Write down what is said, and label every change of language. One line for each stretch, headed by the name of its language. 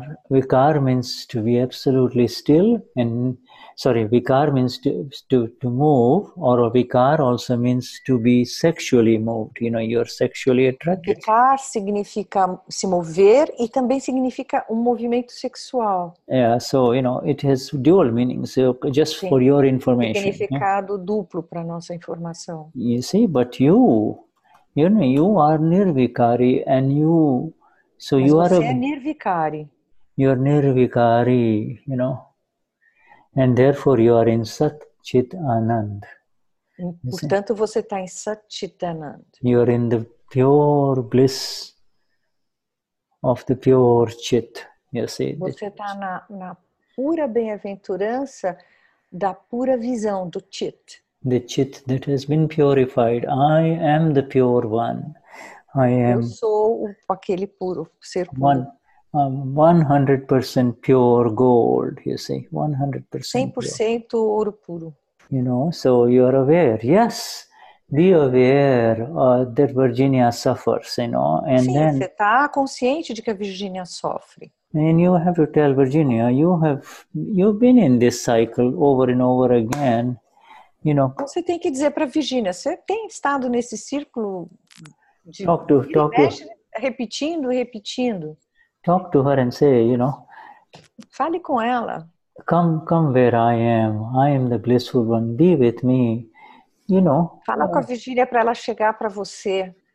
English: Vikar means to be absolutely still, and vikar means to move, or a vikar also means to be sexually moved. You're sexually attracted.
Portuguese: Vikar significa se mover e também significa movimento sexual.
English: Yeah, so it has dual meanings. So just
Portuguese: Sim.
English: for your information.
Portuguese: Significado duplo para nossa informação.
English: You see, but you are nirvikari, and you. So
Portuguese: Mas
English: you
Portuguese: você
English: are
Portuguese: é nirvikari.
English: You're nirvikari, and therefore you are in Sat Chit Anand.
Portuguese: Portanto, você está em Satchitanand.
English: You are in the pure bliss of the pure Chit. You see,
Portuguese: você está na pura bem-aventurança da pura visão do Chit.
English: The Chit that has been purified. I am the pure one.
Portuguese: Eu sou aquele puro, ser puro.
English: 100% pure gold, you see, 100%
Portuguese: 100% ouro puro.
English: So you are aware. Yes, be aware that Virginia suffers, and
Portuguese: Sim,
English: then
Portuguese: você está consciente de que a Virginia sofre.
English: And you have to tell Virginia, you've been in this cycle over and over again.
Portuguese: Você tem que dizer para Virginia, você tem estado nesse círculo de repetindo e repetindo.
English: Talk to her and say,
Portuguese: Fale com ela.
English: Come where I am the blissful one, be with me,
Portuguese: Fala com a Virginia para ela chegar para você.